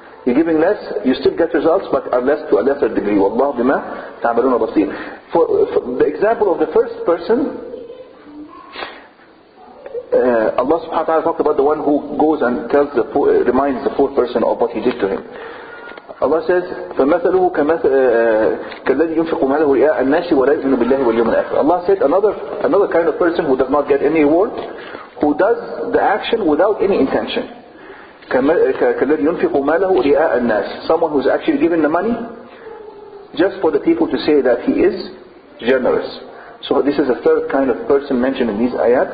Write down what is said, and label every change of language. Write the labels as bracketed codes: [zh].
[en] You're giving less, you still get results, but are less to a lesser degree. [ar] وَاللَّهُ بِمَا تَعْمَلُونَ بَصِيرٌ. [en] For the example of the first person, Allah subhanahu wa ta'ala talked about the one who goes and reminds the fourth person of what he did to him. Allah says, [ar] فَمَثَلُهُ كَالَّذِي يُنْفِقُ مَالَهُ رِئَاءَ النَّاسِ وَلَا يُؤْمِنُ بِاللَّهِ وَالْيَوْمِ الْآخِرِ. [en] Allah said another kind of person who does not get any reward, who does the action without any intention. [ar] كَالَّذِي يُنْفِقُ مَالَهُ رِئَاءَ النَّاسِ, [en] someone who's actually given the money just for the people to say that he is generous. So this is a third kind of person mentioned in these ayat.